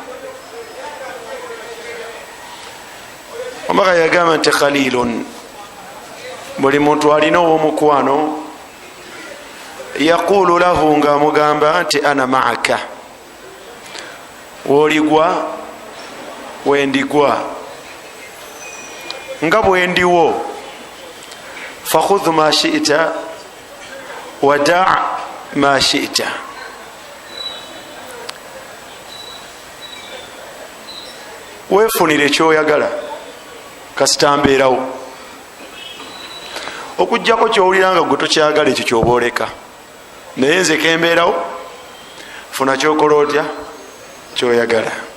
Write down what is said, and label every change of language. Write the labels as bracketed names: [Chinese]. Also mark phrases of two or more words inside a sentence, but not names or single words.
[Ganda] omubaka yagamba nti khalilun, buli muntu alina ow'omukwano, [Arabic] يقول له, [Ganda] nga amugamba nti [Arabic] أنا معك, [Ganda] woligwa wendigwa, nga bwendiwo, [Arabic] فخذ ما شئت ودع ما شئت. [Ganda] wefunire kyoyagala kasita mbeerawo, okujjako kyowulira nga gwe tokyagala ekyo kyobooleka, naye nze kembeerawo, funa kyokola otya, kyoyagala.